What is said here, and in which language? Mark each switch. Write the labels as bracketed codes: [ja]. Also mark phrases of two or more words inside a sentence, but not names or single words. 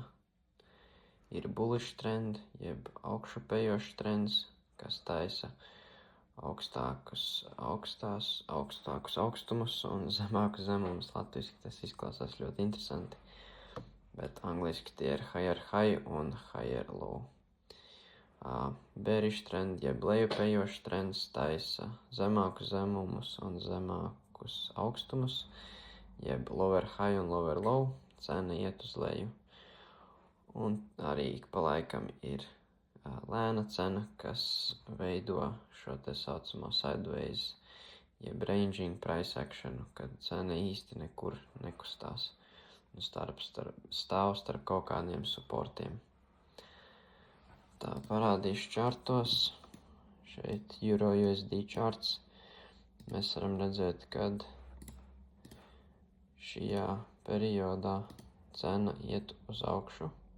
[lv] Ir [en] bullish trend, [lv] jeb augšupejošs trends, kas taisa augstākus augstumus un zemākus zemumus. Latviski tas izklausās ļoti interesanti, bet angliski tie ir [en] higher high [lv] un [en] higher low. Bearish trend, [lv] jeb lejupējošs trends, taisa zemākus zemumus un zemākus augstumus, jeb [en] lower high [lv] un [en] lower low, [lv] cena iet uz leju. Un arī ik pa laikam ir lēna cena, kas veido šo te saucamo sideways, jeb [en] ranging price action, [lv] kad cena īsti nekur nekustās un stāv starp kaut kādiem supportiem. Tā parādīšu čartos. Šeit Euro USD charts. Mēs varam redzēt, kad šajā periodā cena iet uz augšu.